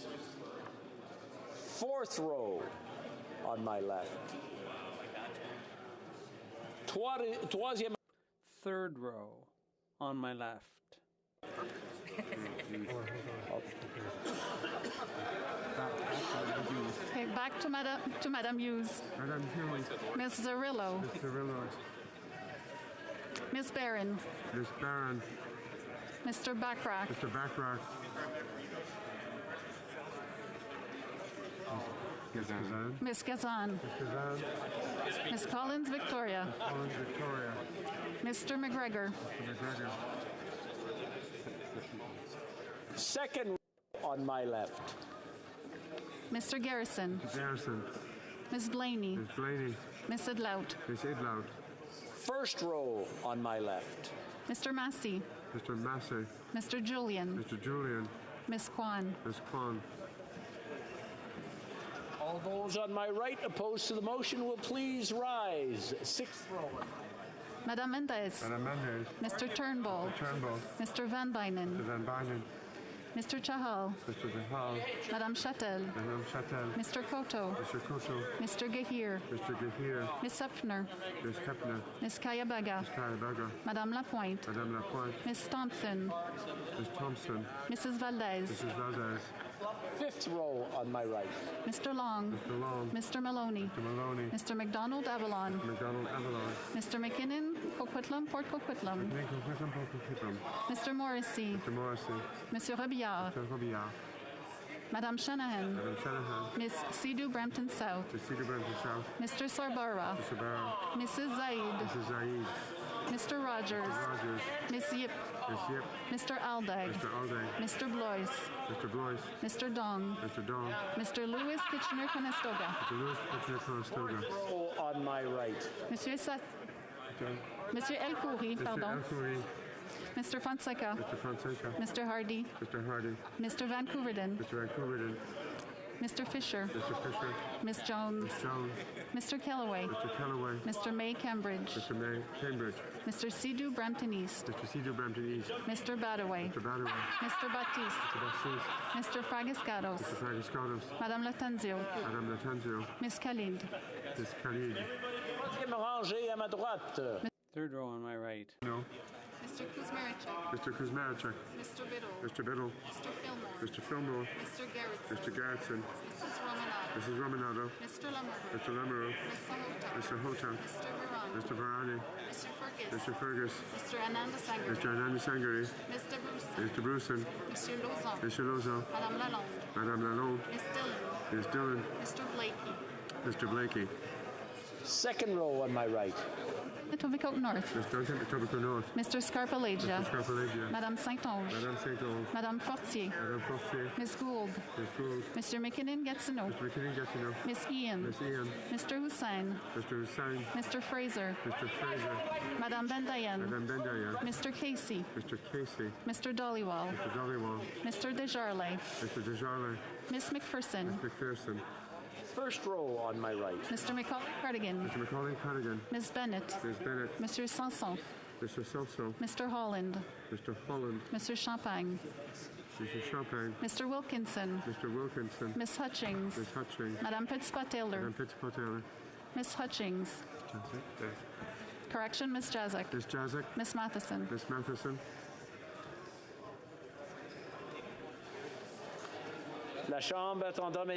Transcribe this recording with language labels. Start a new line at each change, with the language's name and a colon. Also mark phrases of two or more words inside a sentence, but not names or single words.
English: Fourth row on my left. Troisième. Third row on my left. Okay, back to Madame Hughes. Madame Hughes. Miss Zarillo. Miss Cirillo. Miss Barron. Miss Barron. Mr. Backrack. Mr. Backrack. Gazan. Miss Gazan. Miss Gazan. Miss Collins Victoria. Collins Victoria. Mr. McGregor. Mr. McGregor. Second on my left. Mr. Garrison. Garrison. Miss Blaney. Miss Blaney. Miss Idlout. Miss Idlout. First row on my left. Mr. Massey. Mr. Massey. Mr. Julian. Mr. Julian. Miss Kwan. Miss Kwan. All those on my right opposed to the motion will please rise. Sixth row. Madame Mendez. Madame Mendez. Mr. Turnbull. Mr. Turnbull. Mr. Van Bynen. Mr. Van Bynen. Mr. Chahal. Mr. Chahal. Madame Chatel. Madame Chatel. Mr. Koto. Mr. Koto. Mr. Gahir. Mr. Gahir. Miss Hepner. Miss Hepner. Miss Kayabaga. Miss Kayabaga. Madame Lapointe. Madame Lapointe. Miss Thompson. Miss Thompson. Mrs. Valdez. Mrs. Valdez. Fifth row on my right. Mr. Long. Mr. Long. Mr. Maloney. Mr. Maloney. Mr. McDonald Avalon. McDonald Avalon. Mr. McKinnon, Coquitlam, Port Coquitlam. Mr. Morrissey. Mr. Morrissey. Monsieur Robillard. Mr. Robillard. Madame Shanahan. Madame Shanahan. Miss Sidhu Brampton South. Miss Cedar Brampton South. Mr. Sarbara. Mr. Barrow. Mrs. Zaid. Mrs. Zaid. Mr. Rogers. Mr. Rogers. Miss Yip. Miss Yip. Mr. Aldag. Mr. Alday. Mr. Blois. Mr. Blois. Mr. Dong. Mr. Dong. Mr. Lewis Kitchener-Conestoga. Mr. Lewis Kitchener-Conestoga. Row on my right. Monsieur Monsieur El Khoury, Mr. pardon. El Khoury. Mr. Fonseca. Mr. Fonseca. Mr. Hardy. Mr. Hardy. Mr. Van Couverden. Mr. Van Couverden. Mr. Fisher. Mr. Fisher. Miss Jones. Miss Jones. Mr. Kellaway. Mr. Kellaway. Mr. May Cambridge. Mr. May Cambridge. Mr. Sidhu Brampton East. Mr. Cedar Brampton East. Mr. Badaway. Mr. Badaway. Mr. Baptiste. Mr. Baptiste. Mr. Fragiscados. Mr. Fragiscados. Madame Latanzio. Madame Latanzio. Miss Khalid. Miss Khalid.
French: Troisième rangée à ma droite.
English: Third row on my right. No. Mr. Kuzmaricek. Mr. Kuzmaricek. Mr. Biddle. Mr. Biddle. Mr. Fillmore. Mr. Fillmore. Mr. Garrettson. Mr. Garrettson. Mrs. Romanado. Mrs. Romanado. Mr. Lamoureux. Mr. Lamoureux. Mr. Hota. Mr. Hota. Mr. Varane. Mr. Varane. Mr. Fergus. Mr. Fergus. Mr. Ananda Sangari. Mr. Ananda Sangari. Mr. Bruce. Mr. Bruson. Monsieur Lauzon. Mr. Lauzon. Madame Lalonde. Madame Lalonde. Miss Dillon. Miss Dillon. Mr. Blakey. Mr. Blakey. Second row on my right. Etobicoke North. Mr. Duncan, Etobicoke North. Mr. Scarpalegia. Mr. Scarpalegia. Madame Saint-Onge. Madame Saint-Onge. Madame Fortier. Madame Fortier. Ms. Gould. Ms. Gould. Mr. McKinnon-Gatineau. Mr. McKinnon-Gatineau. Miss Ian. Miss Ian. Mr. Hussain. Mr. Hussain. Mr. Fraser. Mr. Fraser. Madame Bendayan. Madame Bendayan. Mr. Casey. Mr. Casey. Mr. Dollywall. Mr. Dollywall. Mr. Desjardins. Mr. Desjardins. Miss McPherson. Ms. McPherson. First row on my right. Mr. Macaulay-Cardigan. Mr. Macaulay-Cardigan. Ms. Bennett. Ms. Bennett. Mr. Sanson. Mr. Sanson. Mr. Holland. Mr. Holland. Mr. Champagne. Mr. Champagne. Mr. Wilkinson. Mr. Wilkinson. Miss Hutchings. Ms. Hutchings. Madame Petitpas-Taylor. Madame Petitpas-Taylor. Miss Hutchings. Correction, Miss Jazek. Miss Jazek. Miss Matheson. Miss Matheson.
French: La Chambre attendant.